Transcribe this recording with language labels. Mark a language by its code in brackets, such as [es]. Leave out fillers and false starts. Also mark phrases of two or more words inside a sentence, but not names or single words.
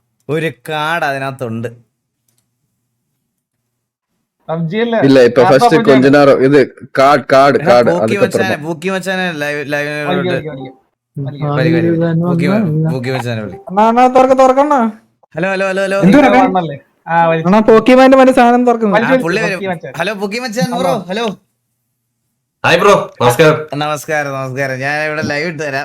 [ml] ഒരു കാർഡ് അതിനകത്തുണ്ട്. [ta] இல்ல இப்ப ஃபர்ஸ்ட் கொஞ்ச நேரம் இது கார்டு அதுக்கப்புறமா [ml] പൂക്കി മച്ചാനെ തുറക്കണ ഹലോ ഹലോ ഹലോ ഹലോ പോക്കിമാന്റെ മറ്റേ സാധനം തുറക്കുന്നു. പുള്ളി വരും. ഹലോ പൂക്കി മച്ചാൻ ബ്രോ. ഹലോ ഹായ് ബ്രോ, നമസ്കാരം. നമസ്കാരം നമസ്കാരം. ഞാൻ ഇവിടെ ലൈവ് ഇട്ട് തരാം.